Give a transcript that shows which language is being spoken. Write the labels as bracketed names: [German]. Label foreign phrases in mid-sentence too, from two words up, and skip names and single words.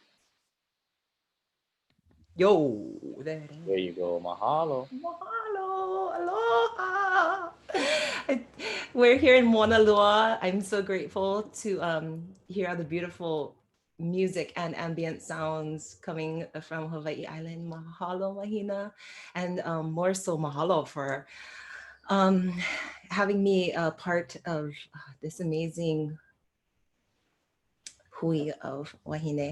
[English] Yo, there it is. There you go. Mahalo. [Hawaiian] Mahalo, aloha. [English] We're here in Mauna Loa. I'm so grateful to hear all the beautiful music and ambient sounds coming from Hawaii Island. Mahalo, Mahina, and more so mahalo for having me a part of this amazing hui of Wahine.